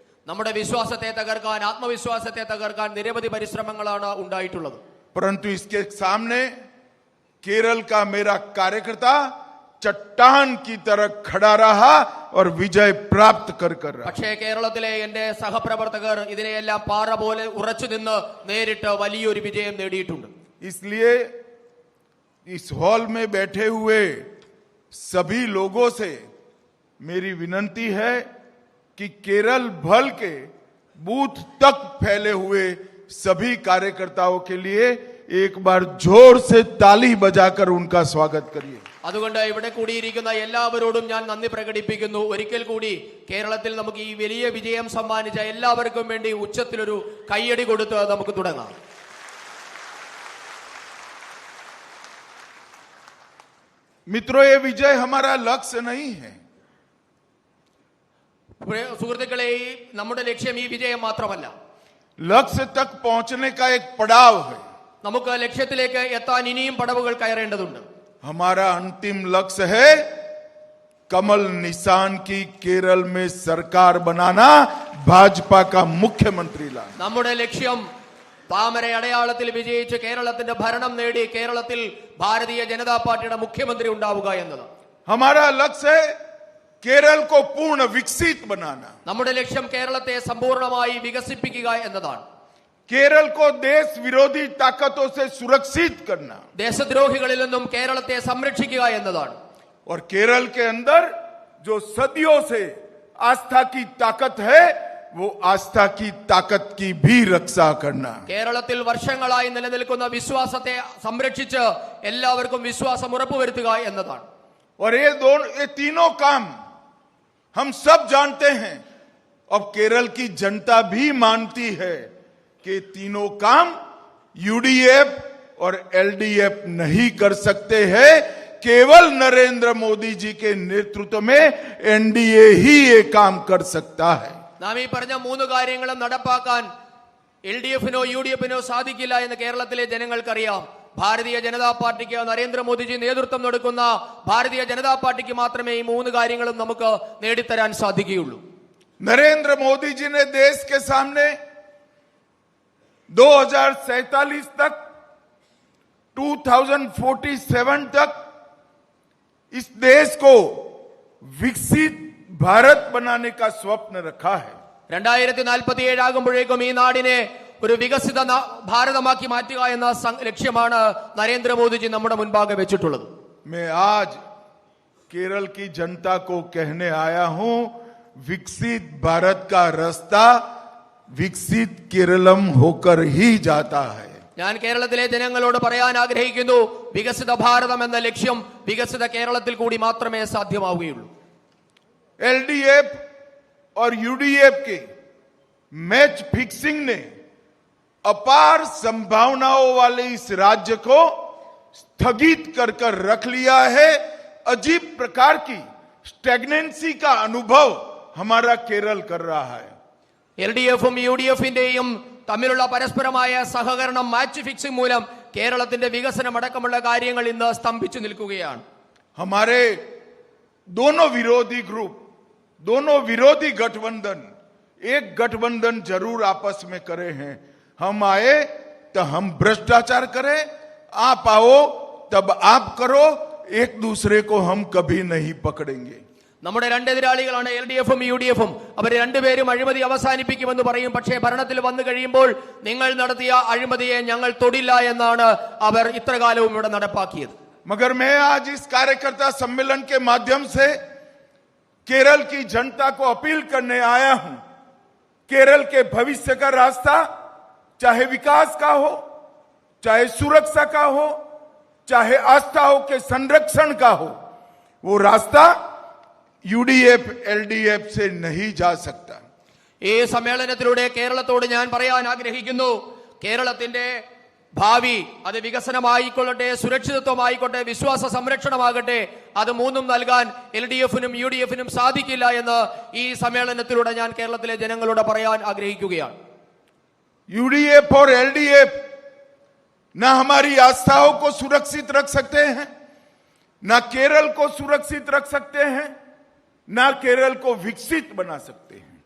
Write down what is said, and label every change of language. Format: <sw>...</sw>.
<ml>നമ്മുടെ വിശ്വാസത്തെ തകർക്കാൻ, ആത്മവിശ്വാസത്തെ തകർക്കാൻ നിരവധി പരിശ്രമങ്ങളാണ് ഉണ്ടായിട്ടുള്ളത്.</ml> <hi>परंतु इसके सामने केरल का मेरा कार्यकर्ता चट्टान की तरह खड़ा रहा और विजय प्राप्त कर रहा।</hi> <ml>പക്ഷേ കേരളത്തിലെ എന്റെ സഹപ്രവർത്തകർ ഇതിനെയെല്ലാം പാറ പോലെ ഉറച്ചു നിന്ന് നേരിട്ട് വലിയൊരു വിജയം നേടിയിട്ടുണ്ട്.</ml> <hi>इसलिए इस हॉल में बैठे हुए सभी लोगों से मेरी विनती है कि केरल भर के बूथ तक फैले हुए सभी कार्यकर्ताओं के लिए एक बार जोर से ताली बजाकर उनका स्वागत करिए।</hi> <ml>അതുകൊണ്ട് ഇവിടെ കൂടിയിരിക്കുന്ന എല്ലാവരോടും ഞാൻ നന്ദി പ്രകടിപ്പിക്കുന്നു. ഒരിക്കൽ കൂടി കേരളത്തിൽ നമുക്ക് ഈ വലിയ വിജയം സമ്മാനിച്ച എല്ലാവർക്കും വേണ്ടി ഉച്ചത്തിലൊരു കയ്യടി കൊടുത്ത് നമുക്ക് തുടങ്ങാം.</ml> <hi>मित्रों, ये विजय हमारा लक्ष्य नहीं है।</hi> <ml>സുഹൃത്തുക്കളെ, നമ്മുടെ ലക്ഷ്യം ഈ വിജയം മാത്രമല്ല,</ml> <hi>लक्ष्य तक पहुंचने का एक पड़ाव है।</hi> <ml>നമുക്ക് ലക്ഷ്യത്തിലേക്ക് എത്താൻ ഇനിയും പടവുകൾ കയറേണ്ടതുണ്ട്.</ml> <hi>हमारा अंतिम लक्ष्य है कमल निशान की केरल में सरकार बनाना, भाजपा का मुख्यमंत्री लाना।</hi> <ml>നമ്മുടെ ലക്ഷ്യം താമര അടയാളത്തിൽ വിജയിച്ച് കേരളത്തിന്റെ ഭരണം നേടി കേരളത്തിൽ ഭാരതീയ ജനതാ പാർട്ടിയുടെ മുഖ്യമന്ത്രി ഉണ്ടാവുക എന്നതാണ്.</ml> <hi>हमारा लक्ष्य है केरल को पूर्ण विकसित बनाना।</hi> <ml>നമ്മുടെ ലക്ഷ്യം കേരളത്തെ സമ്പൂർണ്ണമായി വികസിപ്പിക്കുക എന്നതാണ്.</ml> <hi>केरल को देश विरोधी ताकतों से सुरक्षित करना</hi> <ml>ദേശദ്രോഹികളിൽ നിന്നും കേരളത്തെ സംരക്ഷിക്കുക എന്നതാണ്.</ml> <hi>और केरल के अंदर जो सदियों से आस्था की ताकत है वो आस्था की ताकत की भी रक्षा करना।</hi> <ml>കേരളത്തിൽ വർഷങ്ങളായി നിലനിൽക്കുന്ന വിശ്വാസത്തെ സംരക്ഷിച്ച് എല്ലാവർക്കും വിശ്വാസം ഉറപ്പുവരുത്തുക എന്നതാണ്.</ml> <hi>और ये तीनों काम हम सब जानते हैं, अब केरल की जनता भी मानती है कि तीनों काम यूडीएफ और एलडीएफ नहीं कर सकते हैं। केवल नरेंद्र मोदी जी के नेतृत्व में एनडीए ही ये काम कर सकता है।</hi> <ml>നാം ഈ പറഞ്ഞ മൂന്ന് കാര്യങ്ങളും നടപ്പാക്കാൻ LDF-നോ UDF-നോ സാധിക്കില്ല എന്ന് കേരളത്തിലെ ജനങ്ങൾക്കറിയാം. ഭാരതീയ ജനതാ പാർട്ടിക്ക്, നരേന്ദ്രമോദിജി നേതൃത്വം കൊടുക്കുന്ന ഭാരതീയ ജനതാ പാർട്ടിക്ക് മാത്രമേ ഈ മൂന്ന് കാര്യങ്ങളും നമുക്ക് നേടിത്തരാൻ സാധിക്കുകയുള്ളൂ.</ml> <hi>नरेंद्र मोदी जी ने देश के सामने 2047 तक 2047 तक इस देश को विकसित भारत बनाने का स्वप्न रखा है।</hi> <ml>2047 ആകുമ്പോഴേക്കും ഈ നാടിനെ ഒരു വികസിത ഭാരതമാക്കി മാറ്റുക എന്ന ലക്ഷ്യമാണ് നരേന്ദ്രമോദിജി നമ്മുടെ മുൻപാകെ വെച്ചിട്ടുള്ളത്.</ml> <hi>मैं आज केरल की जनता को कहने आया हूं, विकसित भारत का रास्ता विकसित केरलम होकर ही जाता है।</hi> <ml>ഞാൻ കേരളത്തിലെ ജനങ്ങളോട് പറയാൻ ആഗ്രഹിക്കുന്നു, വികസിത ഭാരതം എന്ന ലക്ഷ്യം വികസിത കേരളത്തിൽ കൂടി മാത്രമേ സാധ്യമാവുകയുള്ളൂ.</ml> <hi>एलडीएफ और यूडीएफ के मैच फिक्सिंग ने अपार संभावनाओं वाले इस राज्य को स्थगित कर रख लिया है। अजीब प्रकार की स्टैग्नेंसी का अनुभव हमारा केरल कर रहा है।</hi> <ml>LDF-ഉം UDF-ന്റെയും തമ്മിലുള്ള പരസ്പരമായ സഹകരണം, മാച്ച് ഫിക്സിംഗ് മൂലം കേരളത്തിന്റെ വികസനം അടക്കമുള്ള കാര്യങ്ങൾ ഇന്ന് സ്തംഭിച്ചു നിൽക്കുകയാണ്.</ml> <hi>हमारे दोनों विरोधी ग्रुप, दोनों विरोधी गठबंधन एक गठबंधन जरूर आपस में करे हैं। हम आए तो हम भ्रष्टाचार करें, आप आओ तब आप करो, एक दूसरे को हम कभी नहीं पकड़ेंगे।</hi> <ml>നമ്മുടെ രണ്ട് എതിരാളികളാണ് LDF-ഉം UDF-ഉം. അവർ രണ്ടുപേരും അഴിമതി അവസാനിപ്പിക്കുമെന്ന് പറയും, പക്ഷേ ഭരണത്തിൽ വന്നു കഴിയുമ്പോൾ നിങ്ങൾ നടത്തിയ അഴിമതിയെ ഞങ്ങൾ തൊടില്ല എന്നാണ് അവർ ഇത്രകാലവും ഇവിടെ നടപ്പാക്കിയത്.</ml> <hi>मगर मैं आज इस कार्यकर्ता सम्मेलन के माध्यम से केरल की जनता को अपील करने आया हूं, केरल के भविष्य का रास्ता, चाहे विकास का हो, चाहे सुरक्षा का हो, चाहे आस्थाओं के संरक्षण का हो, वो रास्ता यूडीएफ एलडीएफ से नहीं जा सकता।</hi> <ml>ഈ സമ്മേളനത്തിലൂടെ കേരളത്തോട് ഞാൻ പറയാൻ ആഗ്രഹിക്കുന്നു, കേരളത്തിന്റെ ഭാവി അത് വികസനമായിക്കൊള്ളട്ടെ, സുരക്ഷിതത്വമായിക്കോട്ടെ, വിശ്വാസ സംരക്ഷണമാകട്ടെ, അത് മൂന്നും നൽകാൻ LDF-നും UDF-നും സാധിക്കില്ല എന്ന് ഈ സമ്മേളനത്തിലൂടെ ഞാൻ കേരളത്തിലെ ജനങ്ങളോട് പറയാൻ ആഗ്രഹിക്കുകയാണ്.</ml> <hi>यूडीएफ और एलडीएफ न हमारी आस्थाओं को सुरक्षित रख सकते हैं, न केरल को सुरक्षित रख सकते हैं, न केरल को विकसित बना सकते हैं।</hi>